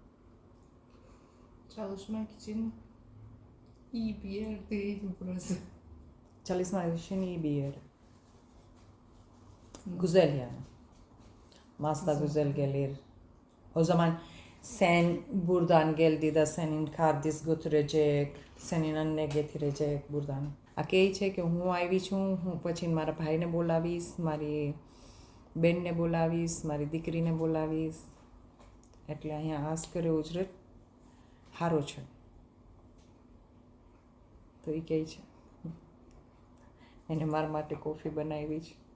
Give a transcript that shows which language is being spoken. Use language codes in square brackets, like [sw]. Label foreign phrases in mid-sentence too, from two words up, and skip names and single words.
[tr] Çalışmak için iyi bir yer değil burası. Çalışmak için iyi bir yer. Güzel yani. Masda güzel gelir. O zaman sen buradan geldi de senin kardeş götürecek, senin anne getirecek buradan. [gu] આ કહે છે કે હું આવી છું, હું પછી મારા ભાઈને બોલાવીશ, મારી બેનને બોલાવીશ, મારી દીકરીને બોલાવીશ. એટલે અહીંયા [tr] asgari ücret [gu] સારો છે. તો એ કહે છે એને મારા માટે કોફી બનાવી છે.